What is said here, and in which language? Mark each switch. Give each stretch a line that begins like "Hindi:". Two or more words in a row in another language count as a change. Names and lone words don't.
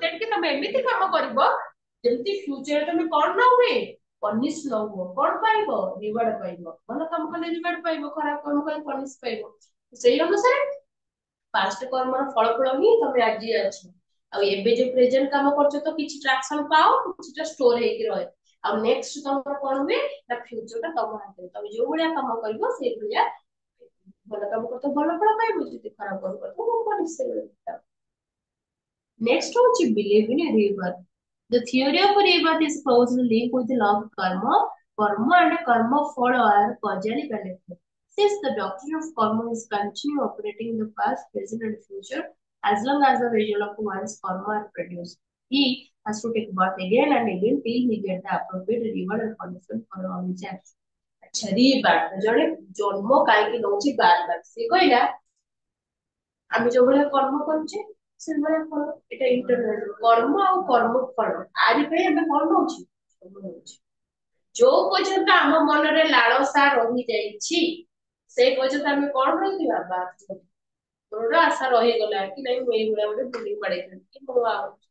Odia: ଦ୍ୟାଟ କି ତମେ ଏମିତି କାମ କରିବ ଯେମିତି ଫ୍ୟୁଚରରେ ତମେ କଣ ନ ହୁଏ ପନିଶ ନ ହୁଅ କଣ ପାଇବ ରିୱାର୍ଡ ପାଇବ ଭଲ କାମ କଲେ ରିୱାର୍ଡ ପାଇବ ଖରାପ କାମ କଲେ ପନିଶ ପାଇବ ସେଇ ଅନୁସାରେ ପାଷ୍ଟ କର୍ମର ଫଳ ହିଁ ତମେ ଆଜି ଅଛ ଆଉ ଏବେ ଯୋଉ ପ୍ରେଜେଣ୍ଟ କାମ କରୁଛ ତ କିଛି ଟ୍ରାକ୍ସନ ପାଅ କିଛିଟା ଷ୍ଟୋର ହେଇକି ରହେ ଆଉ ନେକ୍ସଟ ତମର କଣ ହୁଏ ନା ଫ୍ୟୁଚର ଟା ତମ ହାତରେ ତମେ ଯୋଉ ଭଳିଆ କାମ କରିବ ସେଇ ଭଳିଆ ଭଲ କାମ କରୁଥିବ ଭଲ ଫଳ ପାଇବ ଯଦି ଖରାପ କାମ କରୁଥିବ ପନିଶ ସେଇଭଳିଆ
English: next ହଉଛି believe in rebirth the theory of rebirth is closely linked with the law of karma karma and karma follow are causally connected since the doctrine of karma is continue operating in the past present and future as long as the result of one's karma are produced he has to take birth again and again till he get the appropriate reward and punishment for all his actions
Odia: ଆଚ୍ଛା ରିବାର୍ଥ ଜଣେ ଜନ୍ମ କାହିଁକି ନଉଛି ବାର ବାର ସେ କହିଲା ଆମେ ଯୋଉ ଭଳିଆ କର୍ମ କରୁଛେ ସେଇଭଳିଆ ଫଳ ଏଇଟା ଇଣ୍ଟରନାଲ କର୍ମ ଆଉ କର୍ମ ଫଳ ଆରି ପାଇଁ ଆମେ କଣ ନଉଛୁ ଜନ୍ମ ନଉଛୁ ଯୋଉ ପର୍ଯ୍ୟନ୍ତ ଆମ ମନରେ ଲାଳସା ରହିଯାଇଛି ସେଇ ପର୍ଯ୍ୟନ୍ତ ଆମେ କଣ ରହିଥିବା ବାଦ ତୋର ଆଶା ରହିଗଲା କି ନାଇଁ ମୁଁ ଏଇଭଳିଆ ଗୋଟେ ବୁଲିକି ପଡେଇଥାନ୍ତି କି ମୁଁ ଆଉ